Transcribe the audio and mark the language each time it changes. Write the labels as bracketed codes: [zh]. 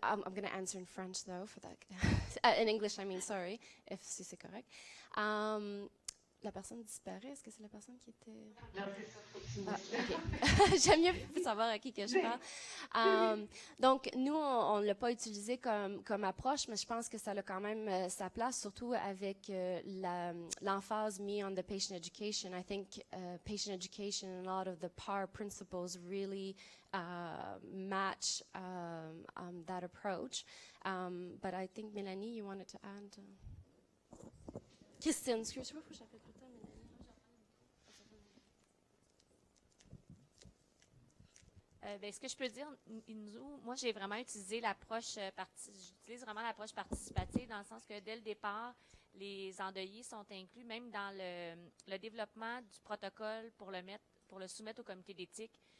[en] I'm going to answer in French, though, for that. In English, I mean, sorry, [fr] si c'est correct. La personne disparaît, est-ce que c'est la personne qui était... Non, c'est ça, faut que tu me okay. J'aime mieux savoir à qui que je parle. Donc, nous, on ne l'a pas utilisé comme approche, mais je pense que ça a quand même sa place, surtout avec l'emphase mise [en] on the patient education. I think patient education and a lot of the PAR principles really match that approach. But I think, Melanie, you wanted to add... [fr] Christine, excuse-moi, faut que j'appelle tout le temps, Melanie. Ce que je peux dire, moi, j'ai vraiment utilisé l'approche j'utilise vraiment l'approche participative dans le sens que dès le départ, les endeuillés sont inclus, même dans le développement du protocole pour le soumettre au comité d'éthique.